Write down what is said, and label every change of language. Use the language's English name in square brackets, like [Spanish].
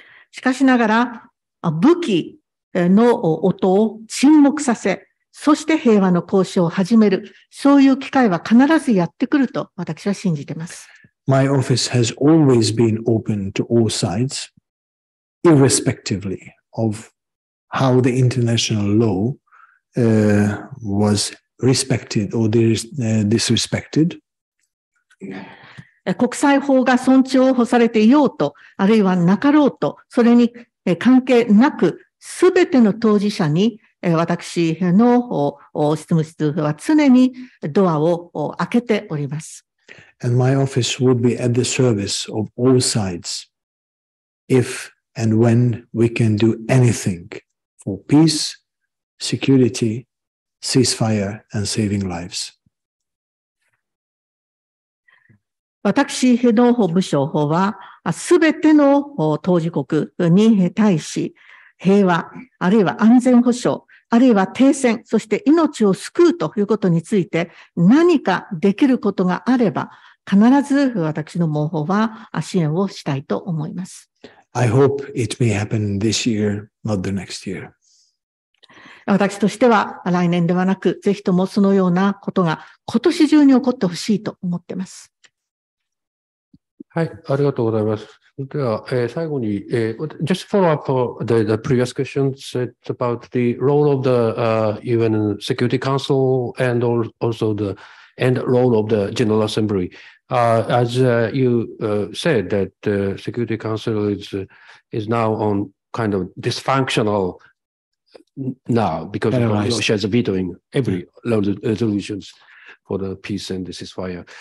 [Japanese] しかしながら、武器の音を沈黙させ、そして平和の交渉を始める、そういう機会は必ずやってくると私は信じています。 [English] My office has always been open to all sides, irrespectively of how the international law was respected or disrespected. [Japanese] 国際法が尊重されていようと、あるいはなかろうと、それに関係なく、すべての当事者に、私の執務室は常にドアを開けております。 [English] And my office would be at the service of all sides if and when we can do anything for peace, security, ceasefire, and saving lives. [Japanese] 私の部署は、すべての当事国に対し、平和、あるいは安全保障、あるいは停戦、そして命を救うということについて何かできることがあれば、必ず私の毛包は支援をしたいと思います。 [English] I hope it may happen this year, not the next year. [Japanese] 私としては来年ではなく、ぜひともそのようなことが今年中に起こってほしいと思っています。はい、ありがとうございます。では、最後に、 [English] just follow up the previous questions about the role of the UN Security Council and also the role of the General Assembly. As you said that the Security Council is now on kind of dysfunctional now because Russia is vetoing every resolutions for the peace and the ceasefire.